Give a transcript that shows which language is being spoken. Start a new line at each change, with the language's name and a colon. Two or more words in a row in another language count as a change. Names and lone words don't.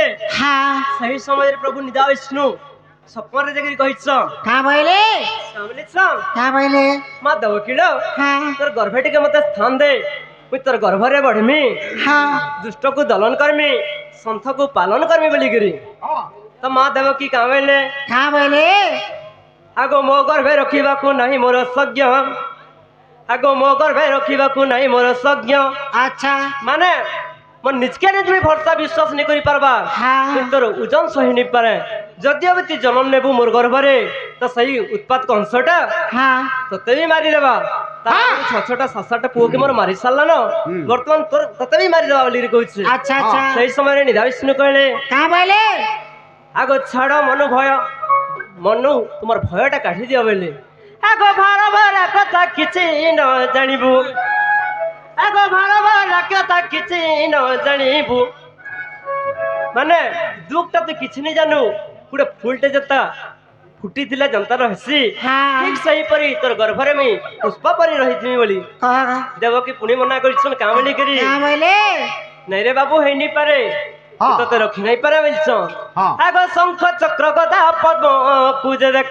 Odia: हाँ ସେହି ସମୟରେ ପ୍ରଭୁ ନିଦା ବିଷ୍ଣୁ ସ୍ୱପ୍ନରେ ଯାଇକି କହିଛ
Hindi: का बोले
Odia: କାମଲିଛ
Hindi: का बोले
Odia: ମା ଦେବକୀର हाँ ତୋର ଗର୍ଭେ ଟିକେ ମତେ ସ୍ଥାନ ଦେ ମୁଇଁ ତୋର ଗର୍ଭରେ ବଢିମି हाँ ଦୁଷ୍ଟକୁ ଦଲନ କରମି ସନ୍ଥକୁ ପାଳନ କରମି ବୋଲିକିରି ତ ମା ଦେବକୀ କାମେଲେ
Hindi: का बोले
Odia: ଆଗ ମୋ ଗର୍ଭେ ରଖିବାକୁ ନାହିଁ ମୋର ସଜ୍ଞ ଆଗ ମୋ ଗର୍ଭେ ରଖିବାକୁ ନାହିଁ ମୋର ସଜ୍ଞ अच्छा ମାନେ ମୋ ନିଜକେ ନିଜ ବି ଭରସା ବିଶ୍ୱାସ ନେଇ କରି ପାରବା हाँ ତୋର ଓଜନ ସହି ନେଇ ପାରେ ଯଦିଓ ବି ତୁ ଜନ୍ମ ନେବୁ ମୋର ଗର୍ଭରେ ତ ସେଇ ଉତ୍ପାତ କଂସଟା हाँ ତତେ ବି ମାରିଦେବା ତାର ଛଅଟା ସାତଟା ପୁଅକେ ମୋର ମାରି ସାରିଲାନ ବର୍ତ୍ତମାନ ତୋର ତତେ ବି ମାରିଦେବା ବୋଲି କହୁଛି
Hindi: अच्छा अच्छा
Odia: ସେଇ ସମୟରେ ନିଧା ବିଷ୍ଣୁ କହିଲେ
Hindi: का बोले
Odia: ଆଗ ଛାଡ଼ ମନୁ ଭୟ ମନୁ ତୁମର ଭୟଟା କାଢି ଦିଅ ବୋଲି ଆଗ ଭାର ଭାର କଥା କିଛି ନ ଜାଣିବୁ ଆଗ ଭାର ଭାର କଥା କିଛି ନ ଜାଣିବୁ ମାନେ ଦୁଃଖଟା ତୁ କିଛି ନି ଜାନୁ ଗୋଟେ ଫୁଲଟେ ଯେତା ଫୁଟିଥିଲା ଜନ୍ତାର ହେସି हाँ ଠିକ ସେହିପରି ତୋର ଗର୍ଭରେ ମୁଇଁ ପୁଷ୍ପ ପରି ରହିଥିବି ବୋଲି कहा ଦେବକୀ ପୁଣି ମନା କରିଛନ୍ କାଁ ବୋଲି କରି
Hindi: का बोले
Odia: ନାଇଁ ରେ ବାବୁ ହେଇନି ପାରେ ହଁ। ତତେ ରଖି ନାଇଁ ପାରେ ବୋଲଛନ୍ ହଁ। ଆଗ ଶଙ୍ଖ ଚକ୍ର ଗଦା ପଦ୍ମ ପୂଜେ ଦେଖ